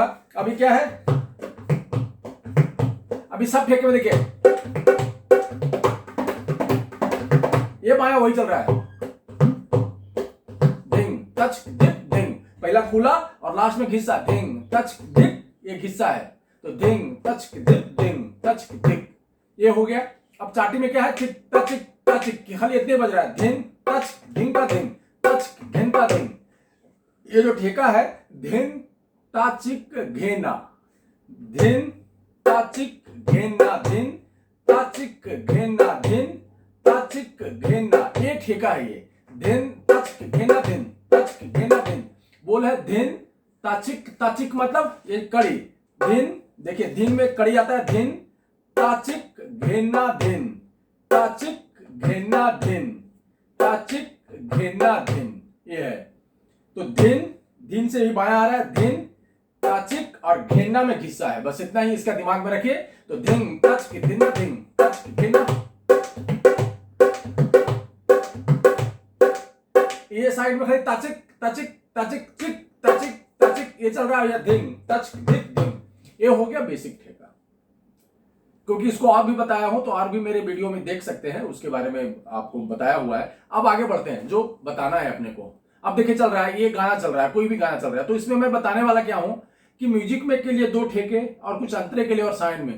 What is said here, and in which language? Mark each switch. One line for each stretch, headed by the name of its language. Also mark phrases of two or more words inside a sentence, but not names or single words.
Hindi: अभी क्या है, अभी सब ठेके में देखिए ये बाया वही चल रहा है, धिंग टच डिप धिंग, पहला खुला और लास्ट में घिस्सा, धिंग टच डिप, ये घिस्सा है, तो धिंग टच डिप धिंग टच डिप, ये हो गया। अब चाटी में क्या है, चिक टच खाली इतने बज रहा है, धिंग टच धिंग का धिंग टच घिन का धिंग। ये जो ठेका है, धिन ताचिक घेना, धिन ताचिक घेना, धिन ताचिक घेना, धिन ताचिक घेना, ये ठेका है। ये धिन तच घेना धिन तच घेना धिन बोल है। धिन ताचिक, ताचिक मतलब ये कड़ी, धिन देखिए धिन में कड़ी आता है, धिन ताचिक घेना धिन ताचिक घेना धिन ताचिक घेना धिन, ये है। तो धिन से ही बाया आ रहा है, धिन ताचिक और घेना में घिस्सा है, बस इतना ही इसका दिमाग में रखिए। तो धिन टच धिन धिन टच घेना, ये साइड में खाली ताचिक ताचिक ताचिक चिक ताचिक ताचिक ये चल रहा है, या धिन टच धिन धिन, ये हो गया बेसिक ठेका। क्योंकि इसको आप भी बताया हूं तो और भी मेरे वीडियो में देख सकते हैं, उसके बारे में आपको बताया हुआ है। अब आगे बढ़ते हैं, जो बताना है अपने को। अब देखिए चल रहा है, ये गाना चल रहा है, कोई भी गाना चल रहा है, तो इसमें मैं बताने वाला क्या हूं कि म्यूजिक में के लिए दो ठेके और कुछ अंतरे के लिए और साइन में।